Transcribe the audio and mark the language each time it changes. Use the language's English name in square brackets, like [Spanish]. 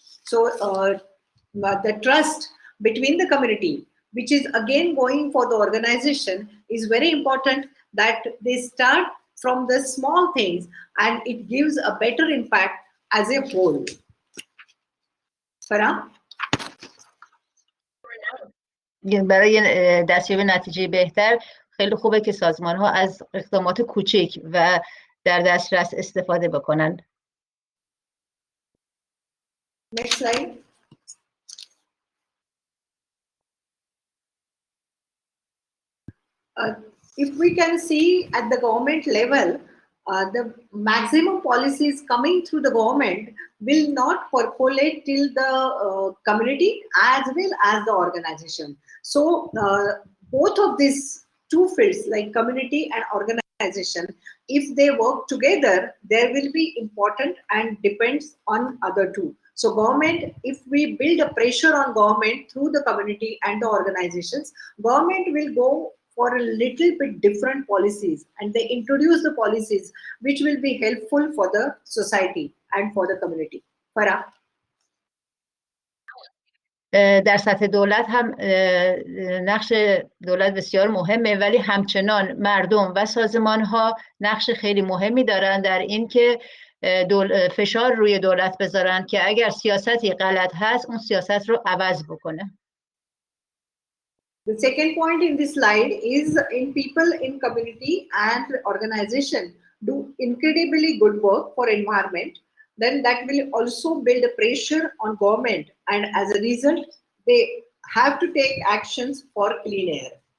[English] So the trust between the community, which is again going for the organization, is very important, that they start from the small things and it gives a better impact as a whole. Farah? [Persian] برای دستیابی نتیجه بهتر خیلی خوبه که سازمان ها از اقدامات کوچک و در دسترس استفاده بکنن. [English] Next slide. If we can see at the government level, the maximum policies coming through the government will not percolate till the community as well as the organization. So both of these two fields, like community and organization, if they work together, there will be important and depends on other two. So government, if we build a pressure on government through the community and the organizations, government will go for a little bit different policies, and they introduce the policies which will be helpful for the society and for the community. Farah? [Persian] در سطح دولت هم نقش دولت بسیار مهمه، ولی همچنان مردم و سازمان ها نقش خیلی مهمی دارن در این که فشار روی دولت بذارن که اگر سیاستی غلط هست اون سیاست رو عوض بکنه. [English] The second point in this slide is in people in community and organization do incredibly good work for environment, then that will also build a pressure on government, and as a result they have to take actions for clean air.